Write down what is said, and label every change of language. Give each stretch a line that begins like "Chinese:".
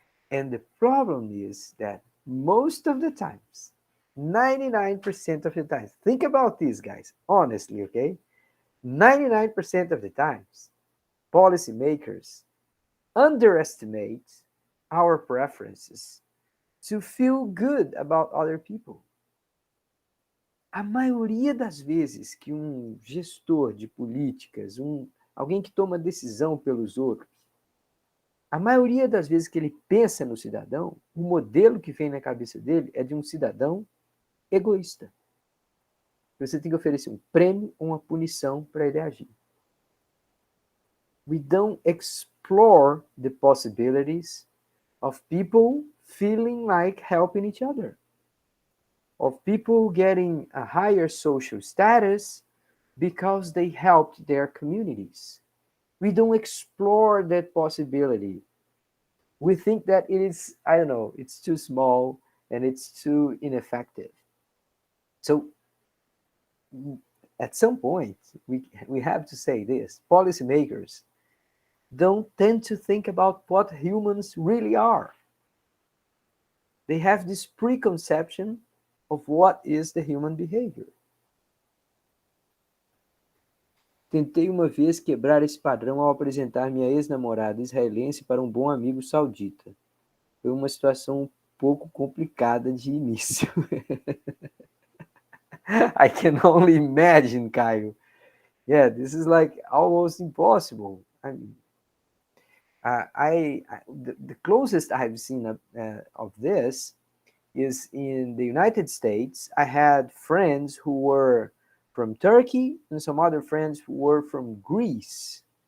English: And the problem is that most of the times, 99% of the times, think about this, guys, honestly, okay? 99% of the times, policymakers underestimate our preferences to feel good about other people.
Portuguese: A maioria das vezes que um gestor de políticas, alguém que toma decisão pelos outros, a maioria das vezes que ele pensa no cidadão, o modelo que vem na cabeça dele é de um cidadão egoísta. Você tem que oferecer um prêmio ou uma punição para ele agir.
English: We don't explore the possibilities of people feeling like helping each other, of people getting a higher social status because they helped their communities. We don't explore that possibility. We think that it is, I don't know, it's too small and it's too ineffective. So at some point, we have to say this. Policymakers don't tend to think about what humans really are. They have this preconception of what is the human behavior.
Portuguese: Tentei uma vez quebrar esse padrão ao apresentar minha ex-namorada israelense para um bom amigo saudita. Foi uma situação um pouco complicada de início.
English: I can only imagine, Caio. Yeah, this is like almost impossible. I mean, the closest I've seen of this is in the United States. I had friends who were from Turkey and some other friends who were from Greece.